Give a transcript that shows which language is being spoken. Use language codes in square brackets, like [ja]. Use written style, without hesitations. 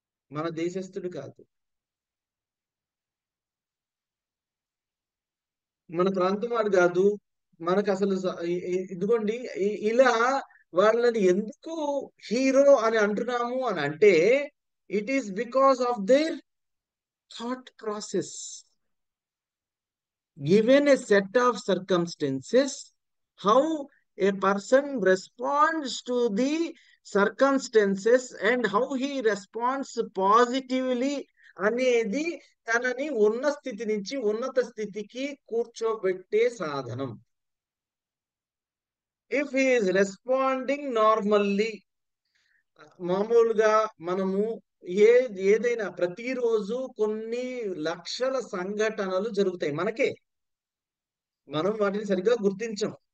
[te] మన దేశస్థుడు కాదు, మన ప్రాంతం వాడు కాదు, మనకు అసలు ఇదిగోండి ఇలా వాళ్ళని ఎందుకు హీరో అని అంటున్నాము అని అంటే, [en] It is because of their thought process. Given a set of circumstances, how a person responds to the circumstances and how he responds positively [te] అనేది తనని ఉన్న స్థితి నుంచి ఉన్నత స్థితికి కూర్చోబెట్టే సాధనం. [en] if he is responding normally, [te] మామూలుగా మనము ఏదైనా ప్రతిరోజు కొన్ని లక్షల సంఘటనలు జరుగుతాయి మనకే, మనం వాటిని సరిగ్గా గుర్తించం.